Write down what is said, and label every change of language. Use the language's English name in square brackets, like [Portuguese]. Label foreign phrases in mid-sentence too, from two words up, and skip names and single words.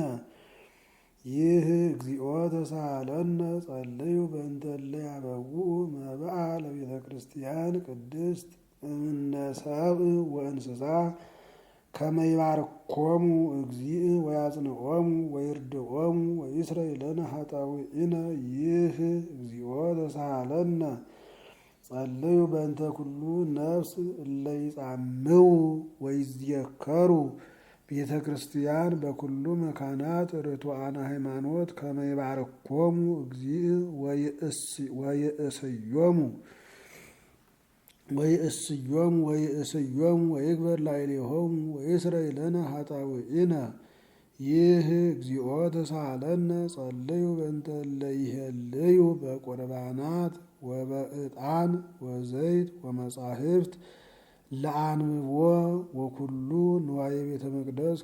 [Geez] ይህ እግዚኦ ተሳሃለነ ጸልዩ በእንተ እለ ያበውኡ መብአ ለቤተ ክርስቲያን ቅድስት እምነ ሰብእ ወእንስሳ ከመ ይባርኮሙ እግዚእ ወያጽንዖሙ ወይርድዖሙ ወይስረይ ለነ ኃጣውኢነ። ይህ እግዚኦ ተሳሃለነ ጸልዩ በእንተ ኩሉ ነፍስ እለ ይጻምው ወይዝየከሩ ቤተ ክርስቲያን በኩሉ መካናት ርቱዓነ ሃይማኖት ከመ ይባርኮሙ እግዚእ ወይእስዮሙ ወይግበር ላዕሌሆሙ ወይስረይ ለነ ኃጣውኢነ። ይህ እግዚኦ ተሳሃለነ ጸልዩ በእንተ እለ ይሄልዩ በቁርባናት ወበዕጣን ወዘይት ወመጻሕፍት ለአንብቦ ወኩሉ ንዋየ ቤተ መቅደስ